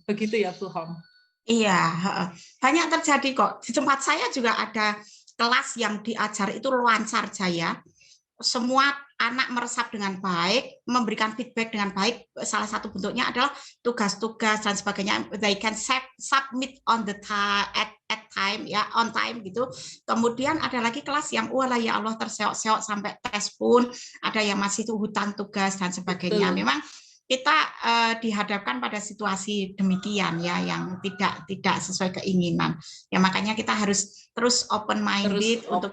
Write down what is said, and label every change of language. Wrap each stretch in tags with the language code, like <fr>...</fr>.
<id>Begitu ya Bu Hom. Iya, banyak terjadi kok. Di tempat saya juga ada kelas yang diajar itu Lancar Jaya. semua anak meresap dengan baik, memberikan feedback dengan baik. Salah satu bentuknya adalah tugas-tugas dan sebagainya.</id> <en>They can submit on the time at time, ya, on time gitu.</en> <id>Kemudian ada lagi kelas yang walah ya Allah terseok-seok sampai tes pun, ada yang masih hutan tugas dan sebagainya. Betul. Memang kita dihadapkan pada situasi demikian ya, yang tidak sesuai keinginan. Ya makanya kita harus terus open minded untuk</id>